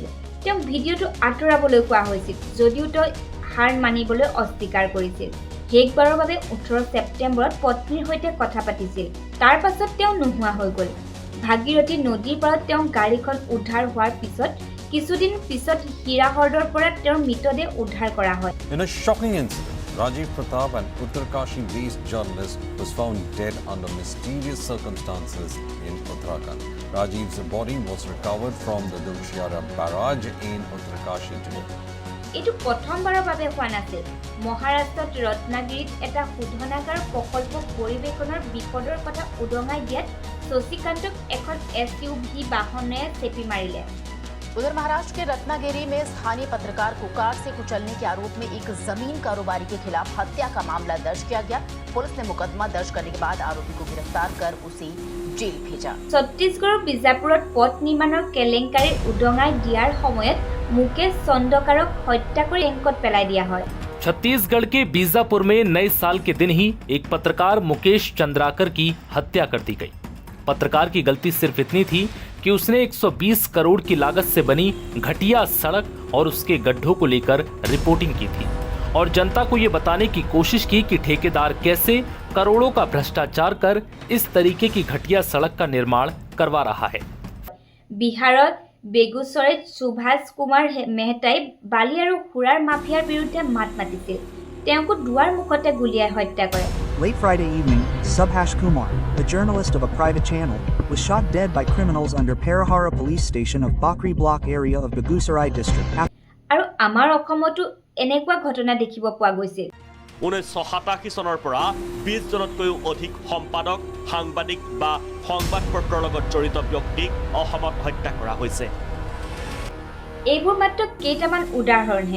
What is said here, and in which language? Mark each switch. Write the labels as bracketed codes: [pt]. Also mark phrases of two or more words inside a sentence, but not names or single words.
[as] তেওঁক ভিডিঅ'টো আঁতৰাবলৈ কোৱা হৈছিল, যদিও তেওঁ হাৰ মানিবলৈ অস্বীকাৰ কৰিছিল। শেষবাৰৰ বাবে 18 ছেপ্টেম্বৰত পত্নীৰ সৈতে কথা পাতিছিল। তাৰ পাছত তেওঁ নোহোৱা হৈ গ'ল। ভাগীৰথী নদীৰ পাৰত তেওঁ গাড়ীখন উদ্ধাৰ হোৱাৰ পিছত কিছুদিন পিছত হীৰাহ্ৰদৰ পৰা তেওঁৰ মৃতদেহ উদ্ধাৰ কৰা হয়। [en] In a shocking incident, Rajiv Pratap, an Uttarkashi-based journalist, was found dead under mysterious circumstances in Uttarakhand. Rajiv's body was recovered from the Dulshiara barrage in Uttarkashi today. [as] এইটো প্ৰথমবাৰৰ বাবে হোৱা নাছিল। মহাৰাষ্ট্ৰত ৰত্নাগিৰিত এটা শোধনাগাৰ প্ৰকল্প পৰিৱেশনৰ বিপদৰ কথা উদঙাই দিয়াত শশীকান্তক এখন SUV বাহনে চেপি মাৰিলে। [hi] उधर महाराष्ट्र के रत्नागिरी में स्थानीय पत्रकार को कार से कुचलने के आरोप में एक जमीन कारोबारी के खिलाफ हत्या का मामला दर्ज किया गया। पुलिस ने मुकदमा दर्ज करने के बाद आरोपी को गिरफ्तार कर उसे जेल भेजा। [as] ছত্তীশগড়ৰ বিজাপুৰত পথ নিৰ্মাণৰ কেলেংকাৰী উদঙাই দিয়াৰ সময়ত মুকেশ চন্দ্ৰকাৰক হত্যা কৰি টেংকত পেলাই দিয়া হয়। [hi] छत्तीसगढ़ के बीजापुर में नए साल के दिन ही एक पत्रकार मुकेश चंद्राकर की हत्या कर दी गई। पत्रकार की गलती सिर्फ इतनी थी कि उसने 120 करोड़ की लागत से बनी घटिया सड़क और उसके गड्ढों को लेकर रिपोर्टिंग की थी और जनता को ये बताने की कोशिश की कि ठेकेदार कैसे करोड़ों का भ्रष्टाचार कर इस तरीके की घटिया सड़क का निर्माण करवा रहा है। [as] বিহাৰত বেগুচৰাইত সুভাষ কুমাৰ মেহতাই বালি আৰু সুৰাৰ মাফিয়াৰ বিৰুদ্ধে মাত মাতিছিল। তেওঁকো দুৱাৰ মুখতে গুলিয়াই হত্যা কৰে। [en] Late Friday evening, Subhash Kumar, the journalist of a private channel, was shot dead by criminals under Perahara police station of Bakri block area of Begusarai district. [as] আৰু আমাৰ অসমতো এনেকুৱা ঘটনা দেখিব পোৱা গৈছিল। 1987 চনৰ পৰা 20 জনতকৈও অধিক সম্পাদক, সাংবাদিক বা সংবাদপত্ৰৰ লগত জড়িত ব্যক্তিক অসমত হত্যা কৰা হৈছে। এইবোৰ মাত্ৰ কেইটামান উদাহৰণহে।